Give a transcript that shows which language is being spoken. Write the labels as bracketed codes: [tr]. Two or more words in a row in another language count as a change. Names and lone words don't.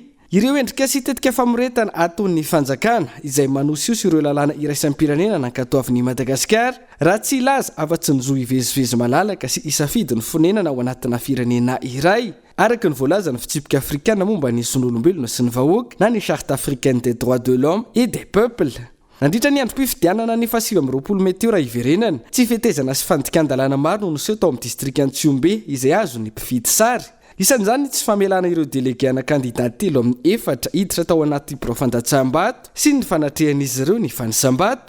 [mg] Ireo endrika sy tetika famoretana ataon'ny fanjakana izay manosiosy ireo lalàna iraisam-pirenena nankatoavin'ny Madagasikara raha tsy ilaza afa-tsy ny zo ivezivezy malalaka sy isafidy ny fonenana ao anatina firenena iray. Araka ny voalaza ny fitsipika afrikana momba ny zon'olombelona sy ny vahoaka na ny [fr] charte africaine des droits de l'homme et des peuples. [mg] Nandritra ny androm-pifidianana ny 7 meteo raha iverenana tsy fetezana sy fandikan-dalàna maro no niseho tao amin'ny distrika Tsiombe izay azo ny mpividy sary. Isan'izany tsy famelana ireo delegana kandidat telo amin'ny 4 hiditra tao anaty Profandatsambato sy ny fanatrehan'izy ireo ny fanisam-bato.